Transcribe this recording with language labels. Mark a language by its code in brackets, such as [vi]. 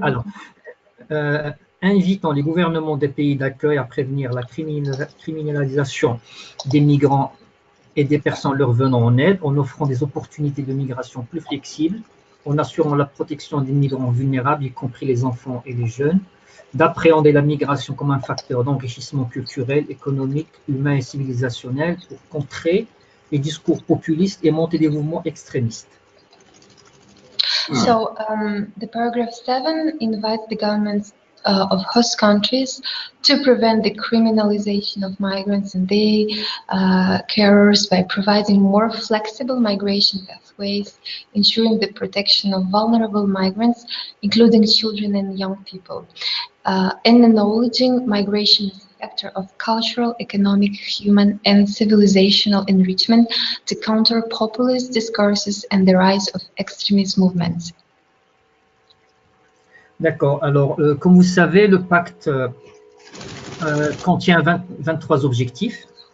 [fr] Alors, invitant les gouvernements des pays d'accueil à prévenir la criminalisation des migrants et des personnes leur venant en aide, en offrant des opportunités de migration plus flexibles, en assurant la protection des migrants vulnérables, y compris les enfants et les jeunes, d'appréhender la migration comme un facteur d'enrichissement culturel, économique, humain et civilisationnel pour contrer les discours populistes et monter des mouvements extrémistes. [en] So the paragraph 7 invites the governments of host countries to prevent the criminalization of migrants and their carers by providing more flexible migration pathways, ensuring the protection of vulnerable migrants, including children and young people, and acknowledging migration as a factor of cultural, economic, human, and civilizational enrichment to counter populist discourses and the rise of extremist movements. [fr] D'accord. Alors, comme vous savez, le pacte contient 23 objectifs.